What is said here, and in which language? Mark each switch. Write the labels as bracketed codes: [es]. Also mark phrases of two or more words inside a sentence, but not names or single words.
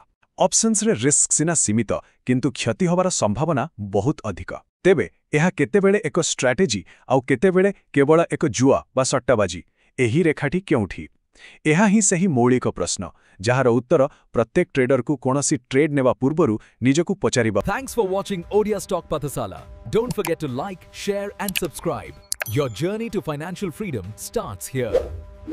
[or] ଅପସନ୍ସରେ ରିସ୍କ ସିନା ସୀମିତ, କିନ୍ତୁ କ୍ଷତି ହେବାର ସମ୍ଭାବନା ବହୁତ ଅଧିକ। ତେବେ ଏହା କେତେବେଳେ ଏକ ଷ୍ଟ୍ରାଟେଜି ଆଉ କେତେବେଳେ କେବଳ ଏକ ଜୁଆ ବା ସଟ୍ଟାବାଜି, ଏହି ରେଖାଟି କେଉଁଠି? ଏହା ହିଁ ସେହି ମୌଳିକ ପ୍ରଶ୍ନ ଯାହାର ଉତ୍ତର ପ୍ରତ୍ୟେକ ଟ୍ରେଡରକୁ କୌଣସି ଟ୍ରେଡ୍ ନେବା ପୂର୍ବରୁ ନିଜକୁ ପଚାରିବା। [en] Thanks for watching Odia Stock Pathasala. Don't forget to like, share and subscribe. Your journey to financial freedom starts here.